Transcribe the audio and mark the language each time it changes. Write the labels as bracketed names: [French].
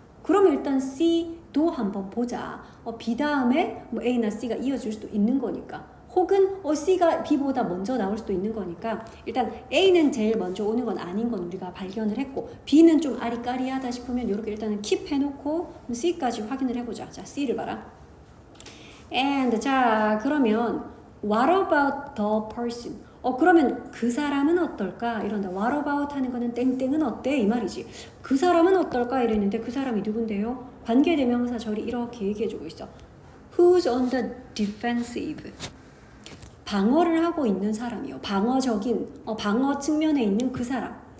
[Korean] 그러면 일단 C도 한번 보자. B 다음에 뭐 A나 C가 이어질 수도 있는 거니까. 혹은 C가 B보다 먼저 나올 수도 있는 거니까 일단 A는 제일 먼저 오는 건 아닌 건 우리가 발견을 했고, B는 좀 아리까리하다 싶으면 이렇게 일단은 킵해놓고 C까지 확인을 해보자. 자, C를 봐라. [English] And [Korean] 자, 그러면 [English] what about the person? [Korean] 그러면 그 사람은 어떨까? 이런다. What about 하는 거는 땡땡은 어때? 이 말이지. 그 사람은 어떨까? 이랬는데 그 사람이 누군데요? 관계대명사 절이 이렇게 얘기해주고 있어. [English] Who's on the defensive? [Korean] 방어를 하고 있는 사람이요. 방어적인, 방어 측면에 있는 그 사람.